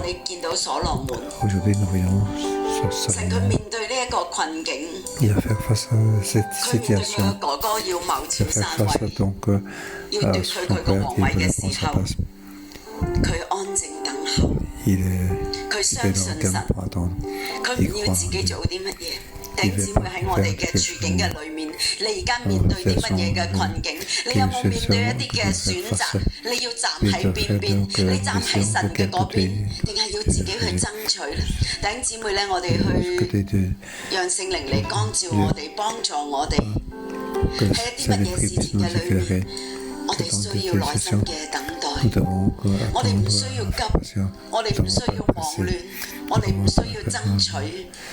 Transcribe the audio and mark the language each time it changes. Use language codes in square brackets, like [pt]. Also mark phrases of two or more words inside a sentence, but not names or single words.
[fr] Aujourd'hui, nous voyons Salomon. Il va faire face à cette situation. Il va faire face à son père qui veut prendre sa place. Il est dans le calme pour attendre. Il croit en Dieu. [yue] 弟兄姊妹喺我哋嘅處境嘅裏面，你而家面對啲乜嘢嘅困境？你有冇面對一啲嘅選擇？你要站喺邊邊？你站喺神嘅嗰邊，定係要自己去爭取咧？弟兄姊妹咧，我哋去讓聖靈嚟光照我哋，幫助我哋喺一啲乜嘢事情嘅裏面，我哋需要耐心嘅等待，我哋唔需要急，我哋唔需要忙亂，我哋唔需要爭取。